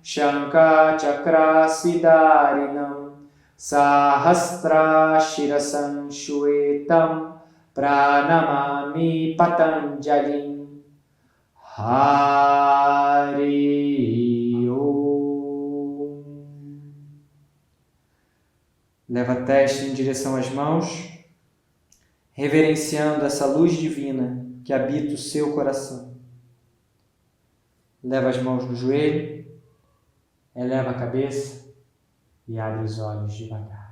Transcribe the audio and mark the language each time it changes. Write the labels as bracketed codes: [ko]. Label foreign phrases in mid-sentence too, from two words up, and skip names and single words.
[sa] shankachakrasidarinam Sahasra Shirasan Shwetam Pranamami Patanjalim Hari Om. [pt] Leva a testa em direção às mãos, reverenciando essa luz divina que habita o seu coração. Leva as mãos no joelho, eleva a cabeça e abre os olhos devagar.